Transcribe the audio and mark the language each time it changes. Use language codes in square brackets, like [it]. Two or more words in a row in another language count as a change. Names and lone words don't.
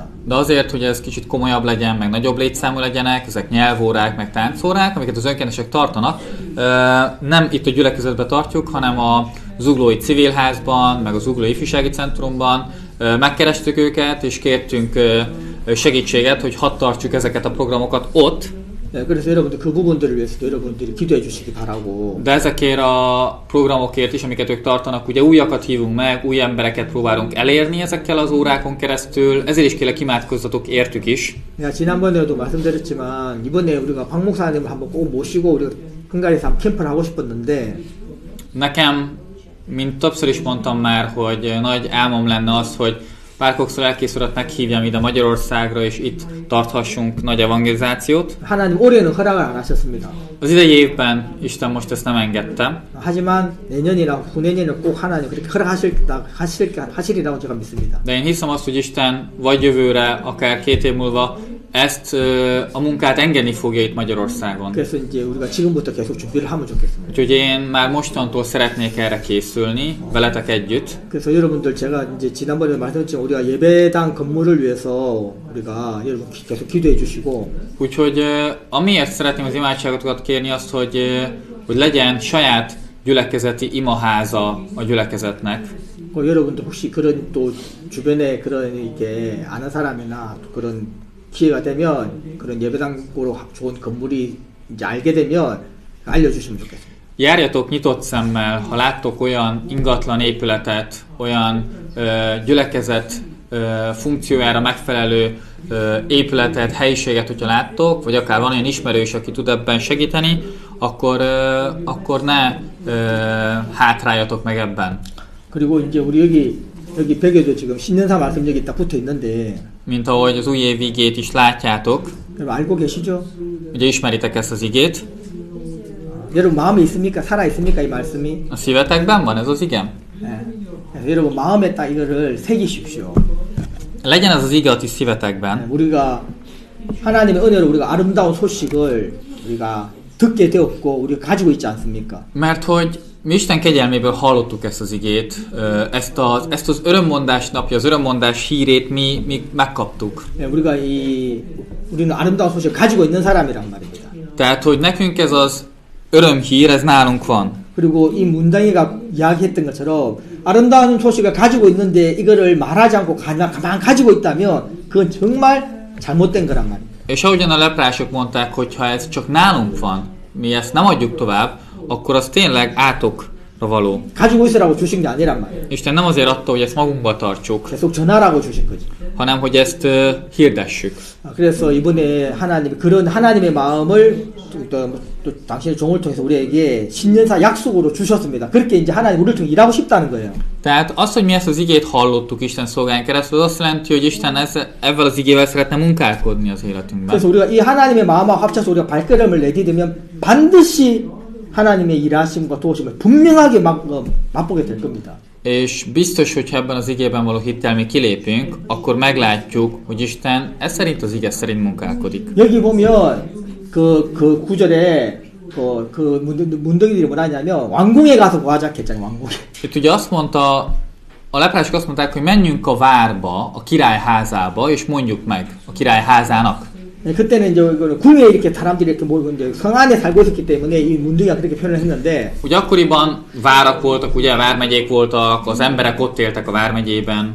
[hu] De azért, hogy ez kicsit komolyabb legyen, meg nagyobb létszámú legyenek, ezek nyelvórák, meg táncórák, amiket az önkéntesek tartanak, nem itt a gyülekezetben tartjuk, hanem a Zuglói Civilházban, meg a Zuglói Ifjúsági Centrumban megkerestük őket, és kértünk segítséget, hogy hadd tartsuk ezeket a programokat ott. [ko] 그래서 여러분들 그 부분들을 위해서도 여러분들이 기도해 주시기 바라고. [hu] De ezekért a programokért is, amiket ők tartanak, ugye újakat hívunk meg, új embereket próbálunk elérni ezekkel az órákon keresztül, ezért is kérlek imádkozzatok értük is. [ko] 지난번에도 말씀드렸지만 이번에 우리가 박 목사님을 한번 꼭 모시고 우리가 헝가리에서 한번 캠프를 하고 싶었는데 [hu] Nekem, mint többször is mondtam már, hogy nagy álmom lenne az, hogy Pál Cox lelkész urat meghívjam ide Magyarországra, és itt tarthassunk nagy evangelizációt. [ko] 하나님 올해는 허락을 안 하셨습니다. [hu] Az idei évben Isten most ezt nem engedte. [ko] 하지만 내년이나 후내년에는 꼭 하나님 그렇게 허락하시리라고 제가 믿습니다. [hu] De én hiszem azt, hogy Isten vagy jövőre, akár 2 év múlva ezt a munkát engedni fogja itt Magyarországon. [ko] 그래서 이제 우리가 지금부터 계속 준비를 하면 좋겠습니다. [hu] Úgyhogy én már mostantól szeretnék erre készülni, veletek együtt. [ko] 그래서 여러분들 제가 이제 지난번에 말씀드렸지만 우리가 예배당 건물을 위해서 우리가 여러분 계속 기도해 주시고. [hu] Úgyhogy amiért szeretném az imádságotokat kérni azt, hogy legyen saját gyülekezeti imaháza a gyülekezetnek. [ko] 여러분들 혹시 그런 또 주변에 그런 이게 아는 사람이나 그런 기회가 되면 그런 예배당으로 좋은 건물이 이제 알게 되면 알려주시면 좋겠습니다. [hu] Járjatok nyitott szemmel, ha láttok olyan ingatlan épületet, olyan gyülekezet funkciójára megfelelő épületet, helyiséget, hogyha láttok, vagy akár van olyan ismerős, aki tud ebben segíteni, akkor ne hátráljatok meg ebben. [ko] 그리고 이제 우리 여기 벽에도 지금 신년사 말씀 여기 딱 붙어 있는데, [hu] mint ahogy az új év igét is látjátok. [ko] 여러분 알고 계시죠? [hu] Ugye ismeritek ezt az igét? [ko] 여러분 마음에 있습니까? 살아 있습니까 이 말씀이? [hu] A szívetekben van ez az ige? [ko] 네. 그래서 여러분 마음에 딱 이거를 새기십시오. [hu] Legyen ez az ige a ti szívetekben. [ko] 우리가 하나님의 은혜로 우리가 아름다운 소식을 우리가 듣게 되었고 우리가 가지고 있지 않습니까? [hu] Mert hogy mi Isten kegyelméből hallottuk ezt az igét, ezt az örömmondás napja, az örömmondás hírét mi megkaptuk. [ko] 우리가 우리는 아름다운 소식을 가지고 있는 사람이란 말입니다. [hu] Tehát, hogy nekünk ez az örömhír, ez nálunk van. [ko] 그리고 이 문장이가 이야기했던 것처럼 아름다운 소식을 가지고 있는데 이거를 말하지 않고 가만 가지고 있다면 그건 정말 잘못된 거란 말입니다. [hu] És ahogyan a leprások mondták, hogy ha ez csak nálunk van, mi ezt nem adjuk tovább, akkor az tényleg átokra való. [ko] 가지고 있으라고 주신 게 아니란 말이에요. [hu] Isten nem azért adta, hogy ezt magunkba tartsuk, [ko] 계속 전하라고 주신 거지. [hu] hanem hogy ezt hirdessük. [ko] 그래서 이번에 하나님이 그런 하나님의 마음을 또 당신의 종을 통해서 우리에게 신년사 약속으로 주셨습니다. 그렇게 이제 하나님 우리를 통해 일하고 싶다는 거예요. [hu] Tehát az, hogy mi ezt az igét hallottuk Isten szolgáján keresztül, az azt jelenti, hogy Isten ezzel az igével szeretne munkálkodni az életünkben. [ko] 그래서 우리가 이 하나님의 마음과 합쳐서 우리가 발걸음을 내디디면 반드시 하나님의 일하심과 도우심을 분명하게 맛보게 될 겁니다. [hu] És biztos, hogy ebben az igében való hittel mi kilépünk, akkor meglátjuk, hogy Isten ez szerint az ige szerint munkálkodik. [ko] 여기 보면 그 구절에 그 문둥이들이 뭐라 하냐면 왕궁에 가서 구하자 했잖아요. 왕궁에. [hu] Itt ugye azt mondta, a leprások azt mondták, hogy menjünk a várba, a király házába, és mondjuk meg a király házának. [ko] 그때는 이제 궁에 이렇게 사람들이 이렇게 모이고 이제 성 안에 살고 있었기 때문에 이 문둥이가 그렇게 표현을 했는데. [hu] Ugye akkoriban várak voltak, ugye vármegyék voltak, az emberek ott éltek a vármegyében.